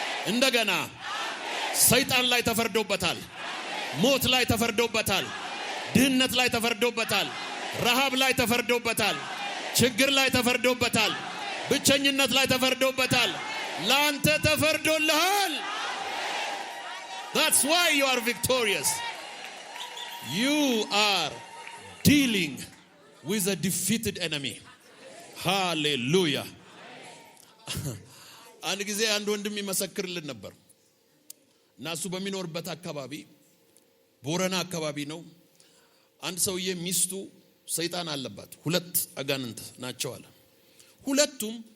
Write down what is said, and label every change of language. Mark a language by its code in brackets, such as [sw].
[am] እንደገና ሰይጣን ላይ ተፈርዶበታል። ሞት ላይ ተፈርዶበታል። ድህነት ላይ ተፈርዶበታል። ረሃብ ላይ ተፈርዶበታል። ችግር ላይ ተፈርዶበታል። ብቸኝነት ላይ ተፈርዶበታል። ላንተ ተፈርዶልሃል። [en] That's why you are victorious. You are dealing with a defeated enemy. Hallelujah. [am] አንድ ጊዜ አንድ ወንድም ይመሰክርልን ነበር። ናሱ በሚኖርበት አካባቢ ቦረና አካባቢ ነው። አንድ ሰውዬ ሚስቱ ሰይጣን አለባት። 2 አጋንንት ናቸው አለ። ሁለቱም